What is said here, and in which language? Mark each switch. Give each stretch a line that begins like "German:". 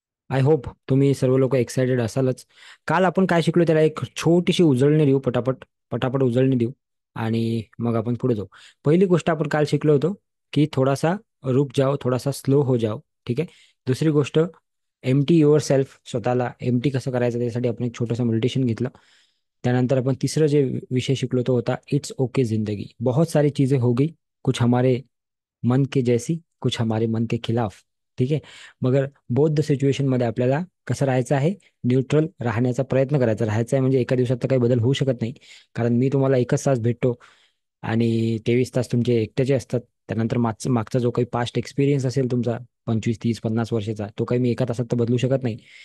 English: I hope
Marathi: तुम्ही सर्व लोक एक्सायटेड असालच. काल आपण काय शिकलो त्याला एक छोटीशी उजळणी देऊ, पटापट पटापट उजळणी देऊ आणि मग आपण पुढे जाऊ. पहिली गोष्ट आपण काल शिकलो होतो की
Hindi: थोडासा रुक जाओ, थोडासा स्लो हो जाओ.
Marathi: ठीक आहे. दुसरी गोष्ट,
English: Empty yourself.
Marathi: स्वतःला एम्प्टी कसं करायचं त्यासाठी आपण एक छोटंसं मेडिटेशन घेतलं. त्यानंतर आपण तिसरं जे विषय शिकलो तो होता
English: it's okay
Marathi: जिंदगी.
Hindi: बहुत सारी चीजें हो गई, कुछ हमारे मन के जैसी, कुछ हमारे मन के खिलाफ.
Marathi: ठीक आहे. मगर
English: both the situation
Marathi: मध्ये आपल्याला कसं राहायचं आहे? न्यूट्रल राहण्याचा प्रयत्न करायचा. राहायचा आहे म्हणजे एका दिवसात तर काही बदल होऊ शकत नाही, कारण मी तुम्हाला एकच तास भेटतो आणि 23 तास तुमचे एकट्याचे असतात. त्यानंतर मागचा जो काही पास्ट एक्सपिरियन्स असेल तुमचा 25 30 50 वर्षाचा, तो काही मी एका तासात तर बदलू शकत नाही.